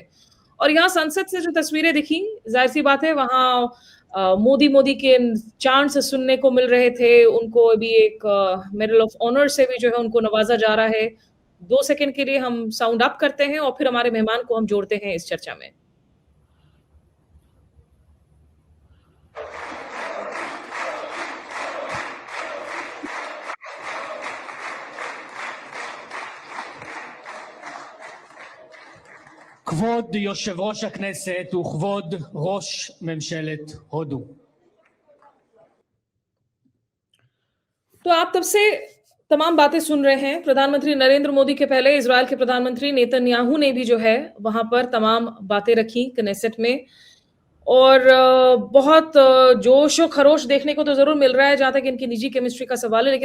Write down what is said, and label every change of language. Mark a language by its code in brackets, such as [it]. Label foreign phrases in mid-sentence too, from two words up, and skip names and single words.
[hi] और यहाँ संसद से जो तस्वीरें दिखी, जाहिर सी बात है वहाँ मोदी के चांद से सुनने को मिल रहे थे। उनको अभी एक मेडल ऑफ ऑनर से भी जो है उनको नवाजा जा रहा है। 2 सेकंड के लिए हम [en] sound up [hi] करते हैं और फिर हमारे मेहमान को हम जोड़ते हैं इस चर्चा में। [he] כבוד יושב ראש הכנסת וכבוד ראש ממשלת הודו. [hi] तो आप तब से तमाम बातें सुन रहे हैं। प्रधानमंत्री नरेंद्र मोदी के पहले इजराइल के प्रधानमंत्री नेतन्याहू ने भी जो है वहां पर तमाम बातें रखी कनेसेट में और बहुत जोश और खरोश देखने को तो जरूर मिल रहा है जहां तक इनकी निजी केमिस्ट्री का सवाल है।